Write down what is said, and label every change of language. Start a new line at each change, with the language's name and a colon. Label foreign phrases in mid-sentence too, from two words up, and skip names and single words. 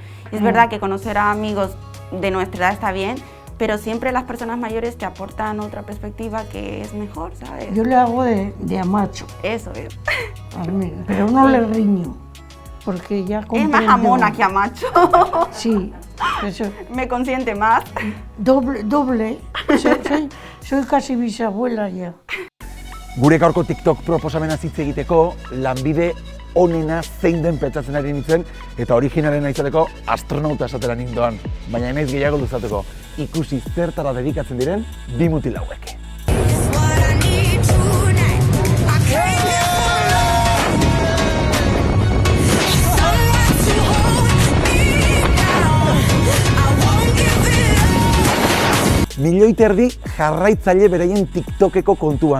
Spanish: Es verdad que conocer a amigos de nuestra edad está bien, pero siempre las personas mayores te aportan otra perspectiva que es mejor, ¿sabes? Yo le hago de amacho. Eso es. Pero no le riño, porque ya comprendo. Es más jamona que amacho. Sí. Eso. Me consiente más. Doble. Soy casi bisabuela ya.
Basque: Gure gaurko TikTok proposamena hitz egiteko, lanbide onena zein den pentsatzen ari nintzen eta originalena izateko astronauta esatera nindoan. Baina naiz gehiago luzatuko, ikusi zertara dedikatzen diren bi mutil hauek. Milioi terdi jarraitzaile beraien TikTokeko kontuan.